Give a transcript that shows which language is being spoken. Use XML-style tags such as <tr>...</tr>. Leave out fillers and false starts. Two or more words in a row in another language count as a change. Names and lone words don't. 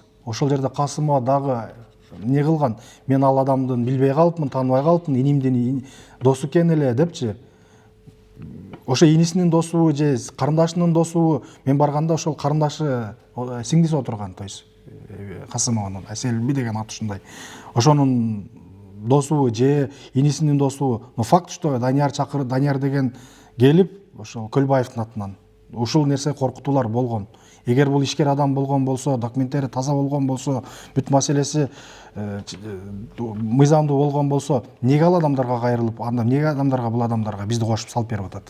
<ky>Ошол жерде Касымова дагы не кылган? Мен ал адамдын билбей калыпмын, тааныбай калыпмын, инимдин досу экен эле депчи. Ошо инисинин досу же карындашынын досу, мен барганда ошол карындашы сиңдиси отурган,</ky> <ru>то есть</ru> <ky>Касымованын, Аселби деген аты ушундай. Ошонун досу же инисинин досу,</ky> <ru>но факт что</ru> <ky>Данияр деген келип, ошол Көлбаевдин атынан ушул нерсе коркутуулар болгон. Эгер бул ишкер адам болгон болсо, документтери таза болгон болсо, бүт маселеси мыйзамдуу болгон болсо, эмнеге ал адамдарга кайрылып, анда эмнеге адамдарга бул адамдарга бизди кошуп салып берип атат?</ky>